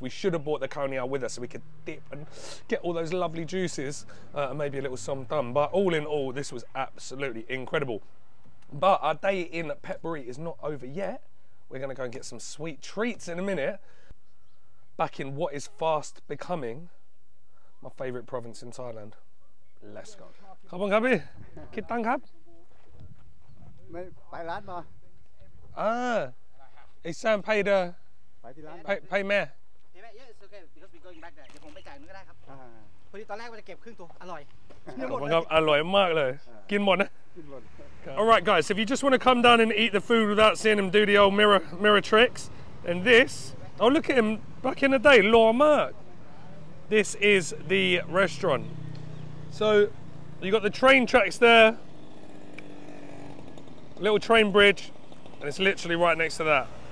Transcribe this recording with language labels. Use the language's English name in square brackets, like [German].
[English] We should have brought the khao niao with us so we could dip and get all those lovely juices and maybe a little somtam. But all in all, this was absolutely incredible. But our day in Phetburi is not over yet. We're going to go and get some sweet treats in a minute. Back in what is fast becoming my favourite province in Thailand. Let's go. [Thai] Khop khun krabพี่ คิดตังค์ครับ ไม่ไปร้านมา [English] ไอ้แซม pay the [Thai] ไปที่ร้าน pay แม่ [English] Yeah, it's okay because we're going back there. [Thai] เดี๋ยวผมไปจ่ายมันก็ได้ครับพอดีตอนแรกว่าจะเก็บครึ่งตัวอร่อย ขอบคุณครับอร่อยมากเลยกินหมดนะ กินหมด [English] Alright guys, if you just want to come down and eat the food without seeing him do the old mirror tricks, and this, oh look at him back in the day, Law Mark. This is the restaurant. So you got the train tracks there, little train bridge, and it's literally right next to that.